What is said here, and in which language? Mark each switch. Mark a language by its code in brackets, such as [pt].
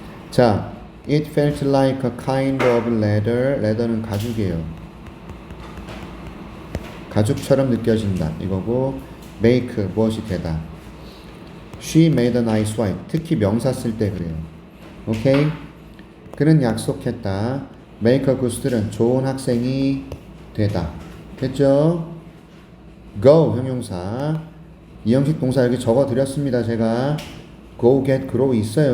[en] 자, it felt like a kind of leather. [ko] leather는 가죽이에요. 가죽처럼 느껴진다. 이거고 make 무엇이 되다. [en] She made a nice wife. [ko] 특히 명사 쓸 때 그래요. 오케이? 그는 약속했다. make a good student. 좋은 학생이 되다. 됐죠? go 형용사. 이형식 동사 여기 적어 드렸습니다. 제가 go, get, grow 있어요.